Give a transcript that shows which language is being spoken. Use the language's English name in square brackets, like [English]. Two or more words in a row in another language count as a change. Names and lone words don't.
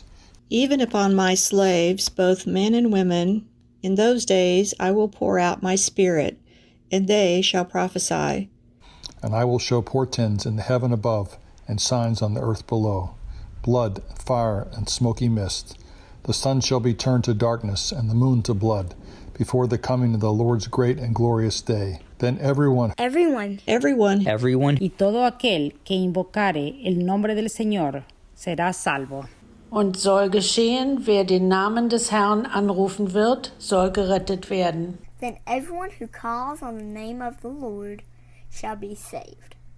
[English] Even upon my slaves, both men and women, in those days I will pour out my Spirit, and they shall prophesy. And I will show portents in the heaven above, and signs on the earth below, blood, fire, and smoky mist. The sun shall be turned to darkness, and the moon to blood, before the coming of the Lord's great and glorious day. Then everyone, [Spanish] y todo aquel que invocare el nombre del Señor será salvo. [German] Und soll geschehen, wer den Namen des Herrn anrufen wird, soll gerettet werden. [English] Then everyone who calls on the name of the Lord shall be saved.